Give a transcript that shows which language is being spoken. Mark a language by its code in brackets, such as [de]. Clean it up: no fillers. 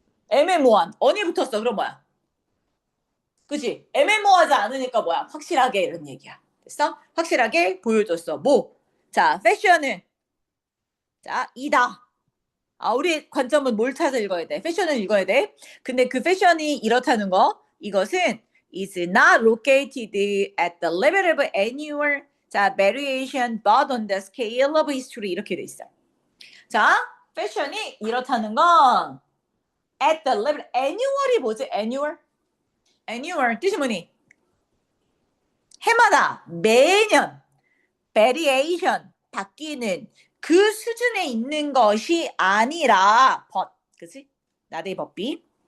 [ko] 애매모호한. 언이 붙었어. 그럼 뭐야? 그치? 애매모호하지 않으니까 뭐야? 확실하게 이런 얘기야. 됐어? 확실하게 보여줬어. 뭐? 자, 패션은, 자, 이다. 우리 관점은 뭘 찾아 읽어야 돼? 패션을 읽어야 돼. 근데 그 패션이 이렇다는 거, 이것은 [en] is not located at the level of annual 자, variation but on the scale of history [ko] 이렇게 돼 있어. 자, 패션이 이렇다는 건 at the level, annual이 뭐지? annual? annual 뜻이 뭐니? 해마다, 매년, variation, 바뀌는 그 수준에 있는 것이 아니라, 그치? 나대의 법비.